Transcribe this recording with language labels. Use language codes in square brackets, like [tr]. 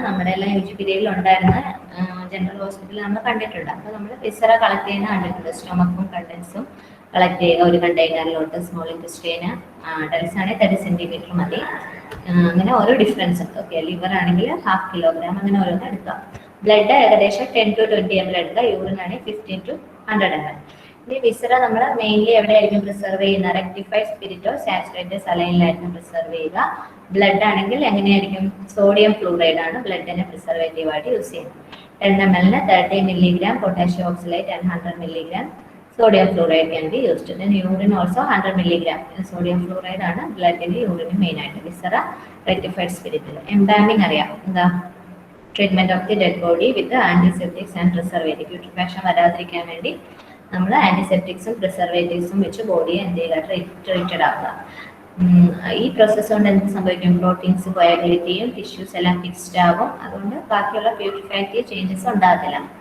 [ml] നമ്മുടെ എല്ലാം U G പീരിയഡിൽ ഉണ്ടായിരുന്ന ജനറൽ ഹോസ്പിറ്റലിൽ നമ്മൾ കണ്ടിട്ടുണ്ട്. അപ്പോൾ നമ്മൾ വിസറ കളക്ട് ചെയ്യുന്ന കണ്ടിട്ടുണ്ട്. സ്റ്റൊമക്കും കണ്ടൻസും കളക്ട് ചെയ്യുക ഒരു കണ്ടെയ്നറിലോട്ട്. സ്മോൾ ഇൻറ്റസ്റ്റൈന് ഡൽസ് ആണെങ്കിൽ 30 സെന്റിമീറ്റർ മതി. അങ്ങനെ ഓരോ ഡിഫറൻസ് ഉണ്ട്. ഓക്കെ, ലിവർ ആണെങ്കിൽ 1/2 കിലോഗ്രാം, അങ്ങനെ ഓരോന്ന് എടുക്കാം. ബ്ലഡ് ഏകദേശം 10 to 20 ml എടുക്കുക. യൂറിൻ ആണെങ്കിൽ 15 to 100 ml. ഇനി വിസറ നമ്മൾ മെയിൻലി എവിടെയായിരിക്കും പ്രിസർവ് ചെയ്യുന്നത്? റെക്ടിഫൈഡ് സ്പിരിറ്റോ സാച്ചുറേറ്റഡ് സലൈനിലായിരിക്കും പ്രിസർവ് ചെയ്യുക. ബ്ലഡ് ആണെങ്കിൽ എങ്ങനെയായിരിക്കും? സോഡിയം ഫ്ലൂറൈഡ് ആണ് ബ്ലഡിനെ പ്രിസർവേറ്റീവ് ആയിട്ട് യൂസ് ചെയ്യുന്നത്. [en] 10 ml 30 milligram [ml] potassium oxalate and [en] 100 milligram sodium fluoride can be used. Then urine also 100 milligram sodium fluoride [ml] ആണ് ബ്ലഡിന്റെ യൂറിന് മെയിൻ ആയിട്ട്. Viscera rectified സ്പിരിറ്റിൽ. എംബാമിങ് അറിയാം, എന്താ? [en] Treatment of the dead body with antiseptics and preservative. [ml] പ്യൂട്രിഫാക്ഷൻ വരാതിരിക്കാൻ വേണ്ടി നമ്മൾ ആന്റിസെപ്റ്റിക്സും പ്രിസർവേറ്റീവ്സും വെച്ച് ബോഡിയെ എന്ത് ചെയ്യുക? ട്രീറ്റഡ് ആക്കുക. ഈ പ്രോസസ് കൊണ്ട് എന്ത് സംഭവിക്കും? പ്രോട്ടീൻസ് കോയാഗുലേറ്റ് ചെയ്യും, ടിഷ്യൂസ് എല്ലാം ഫിക്സ്ഡ് ആകും, അതുകൊണ്ട് ബാക്കിയുള്ള പ്യൂരിഫാക്റ്റീവ് ചേഞ്ചസ് ഉണ്ടാകത്തില്ല.